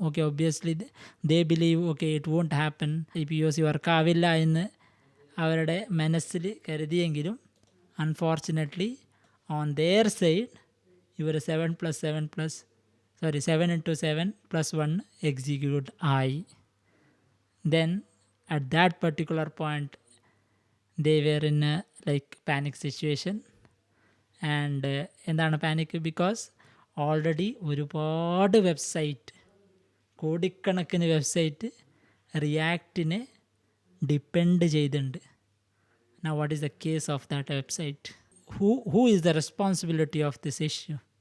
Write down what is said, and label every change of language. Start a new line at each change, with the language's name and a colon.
English: okay, obviously they believe okay it won't happen,
Malayalam: ഈ POC വർക്കാവില്ല എന്ന് അവരുടെ മനസ്സിൽ കരുതിയെങ്കിലും
English: unfortunately on their side
Malayalam: ഇവർ 7+7+1 എക്സിക്യൂട്ട് ആയി.
English: Then at that particular point they were in a panic situation.
Malayalam: And എന്താണ് panic? Because already ഒരുപാട് website, കോടിക്കണക്കിന് website റിയാക്റ്റിനെ depend ചെയ്തിട്ടുണ്ട്.
English: Now what is the case of that website? Who is the responsibility of this issue?